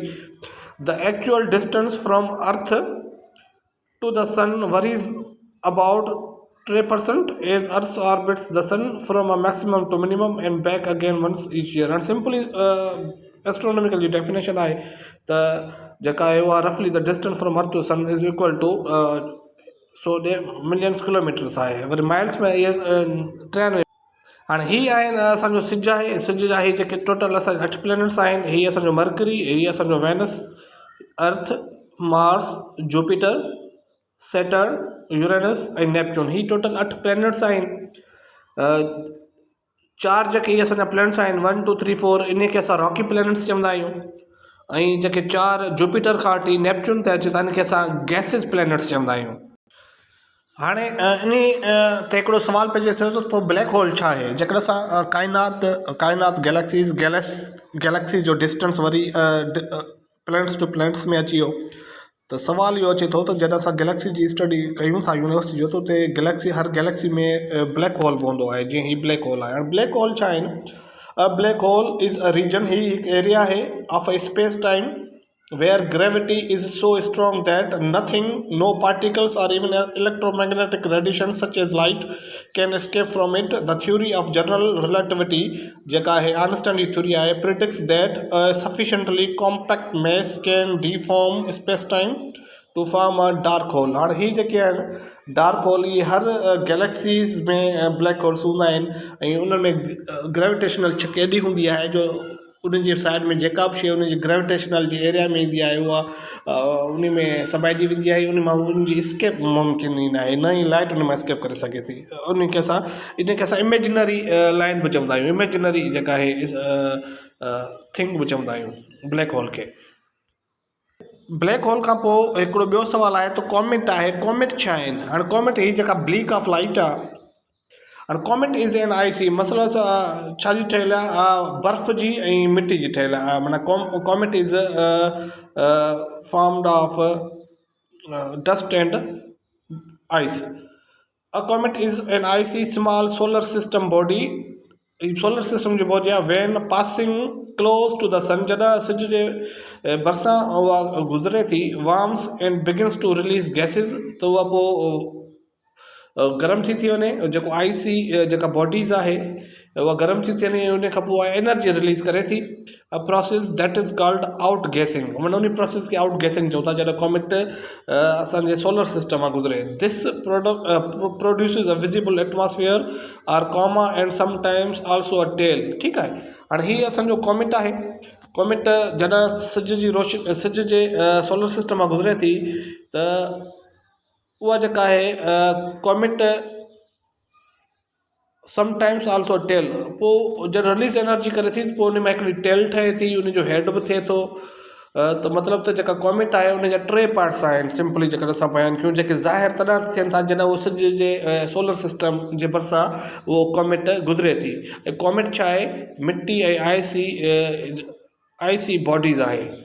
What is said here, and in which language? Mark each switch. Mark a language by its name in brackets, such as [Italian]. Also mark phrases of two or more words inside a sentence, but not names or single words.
[English] The actual distance from earth to the sun varies about 3% as earth orbits the sun from a maximum to minimum and back again once each year। and simply astronomical जी definition [Sindhi] आहे त जेका आहे उहा [English] roughly the distance from earth to sun is equal to millions kilometers आहे। [Sindhi] वरी माइल्स में इहे 93। हाणे हीअ आहे असांजो सिज आहे, सिज जा हीअ जेके टोटल असांजा 8 प्लैनेट्स आहिनि, हीअ असांजो मरकरी, हीअ असांजो वेनस, अर्थ, मार्स, जुपिटर, सैटर्न, यूरेनस ऐं नेपच्यून। हीअ टोटल 8 प्लैनेट्स आहिनि। 4 जेके इहे असांजा प्लैनेट्स आहिनि 1 2 3 4 इन खे असां [English] rocky planets [Sindhi] चवंदा आहियूं, ऐं जेके 4 जुपिटर खां वठी नेपच्यून ते अचे था इनखे असां [English] gases planets [Sindhi] चवंदा आहियूं। हाणे इन ते हिकिड़ो सुवाल पइजी थियो त पोइ ब्लैक होल छा आहे। जेकॾहिं असां काइनात गैलेक्सीज़ जो डिस्टेंस वरी [English] planets to planets [Sindhi] में अची वियो त सुवाल इहो अचे थो त जॾहिं असां गैलेक्सी जी स्टडी कयूं था यूनिवर्सिटी जो, त उते हर गैलेक्सी में [English] black hole [Sindhi] पवंदो आहे, जीअं हीउ [English] black hole [Sindhi] आहे। [English] हाणे black hole [Sindhi] छा आहिनि। [English] black hole is a region, [Sindhi] ही हिकु एरिया आहे [English] of a space time where gravity is so strong that no particles or even electromagnetic radiation such as light can escape from it। The theory of general relativity [Sindhi] जेका है आइंस्टाइन जी थ्योरी आहे [English] predicts that a sufficiently compact mass can deform space-time to form a dark hole। [Sindhi] हाणे ही जेके आहिनि [English] dark hole, [Sindhi] इहे हर गैलेक्सीज़ में [English] black holes [Sindhi] हूंदा आहिनि, ऐं उन में ग्रेविटेशनल छक एॾी हूंदी आहे जो उन जी साइड में जेका बि शइ उन जी ग्रेविटेशनल जी एरिया में ईंदी आहे उहा उन में समाइजी वेंदी आहे, उन मां उन जी स्केप मुमकिन ई न आहे, न ई लाइट उन मां स्केप करे सघे थी। इनखे असां [English] imaginary line [Sindhi] बि चवंदा आहियूं, इमेजिनरी जेका आहे थिंग बि चवंदा आहियूं [English] black hole [Sindhi] खे। [English] black hole [Sindhi] खां पोइ हिकिड़ो ॿियो सुवाल आहे त कॉमेट आहे। कॉमेट छा आहिनि। हाणे कॉमेट हीअ जेका [English] bleak of light [Sindhi] आहे, हाणे [English] comet is an icy [Sindhi] मसइलो छा जी ठहियलु आहे, बर्फ़ जी ऐं मिटी जी ठहियलु आहे। [English] माना comet is formed of dust and ice. a comet is an icy small solar system body solar system [Sindhi] जो मौजूदु आहे [English] when passing close to the sun, [Sindhi] जॾहिं सिज जे भरिसां उहा गुज़रे थी, [English] warms and begins to release gases, [Sindhi] त उहा पोइ गरम थी वञे, जेको आईसी जेका बॉडीज़ आहे उहा गरम थी वञे, उन खां पोइ [English] energy release [Sindhi] करे थी, [English] a process that is called out gassing. [Sindhi] माना उन प्रोसेस खे [English] out gassing [Sindhi] चऊं था जॾहिं कॉमेट असांजे [English] solar system [Sindhi] मां गुज़रे। [English] this produces a visible atmosphere or coma and sometimes also a tail. [Sindhi] ठीकु आहे, हाणे हीअ असांजो कॉमेट आहे। कॉमेट जॾहिं सिज जी रोशनी सिज जे [English] solar system [Sindhi] मां गुज़रे थी त उहा जेका आहे [English] comet sometimes also tail, [Sindhi] पोइ जॾहिं [English] release energy [Sindhi] करे थी पोइ उन में हिकिड़ी टेल ठहे थी, उनजो हेड बि थिए थो। त मतिलबु त जेका कॉमेट आहे उन जा टे पार्ट्स आहिनि, सिंपली जेकर असां बयानु कयूं, जेके ज़ाहिर तॾहिं थियनि था जॾहिं उहो सिज जे [English] solar system [Sindhi] जे भरिसां उहो कॉमेट गुज़रे थी। ऐं कॉमेट छा आहे, मिटी ऐं [English] icy bodies [Sindhi] आहे।